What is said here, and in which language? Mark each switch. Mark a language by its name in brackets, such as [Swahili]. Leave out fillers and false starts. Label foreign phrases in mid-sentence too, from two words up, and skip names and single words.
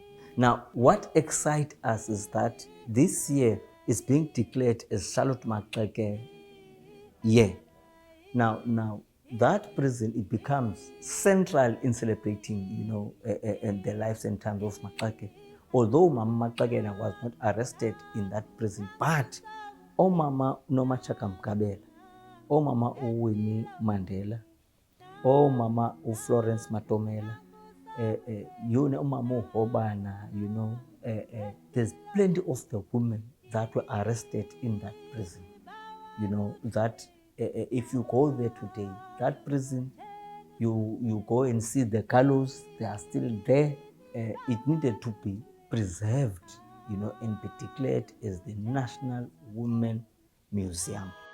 [English] Now, what excites us is that this year is being declared as Charlotte Maxeke year. Now, that prison, it becomes central in celebrating, and the lives and times of Maxeke. Although Mama Maxeke was not arrested in that prison, but Mama Nomachaka Mkabela, Mama Winnie Mandela, Mama Florence Matomela, Mama Obana, there's plenty of the women that were arrested in that prison. That if you go there today, that prison, you go and see the gallows, they are still there. It needed to be preserved, and be declared as the National Women Museum.